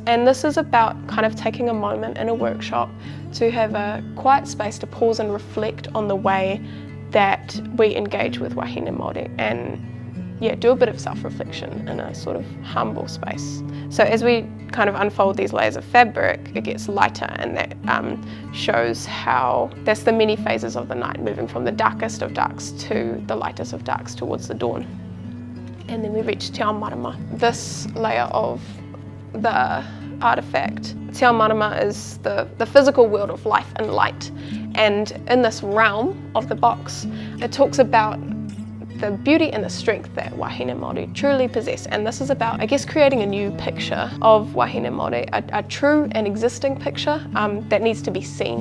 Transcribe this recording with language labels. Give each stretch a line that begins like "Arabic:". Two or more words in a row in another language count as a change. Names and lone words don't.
English: And this is about kind of taking a moment in a workshop to have a quiet space to pause and reflect on the way that we engage with
Māori: Wāhine Māori,
English: and yeah, do a bit of self-reflection in a sort of humble space. So as we kind of unfold these layers of fabric, it gets lighter, and that shows how that's the many phases of the night, moving from the darkest of darks to the lightest of darks towards the dawn. And then we reach
Māori: te ao marama.
English: This layer of the artefact.
Māori: Te ao marama
English: is the physical world of life and light, and in this realm of the box, it talks about the beauty and the strength that
Māori: Wāhine Māori
English: truly possess. And this is about, I guess, creating a new picture of
Māori: Wāhine Māori,
English: a true and existing picture that needs to be seen.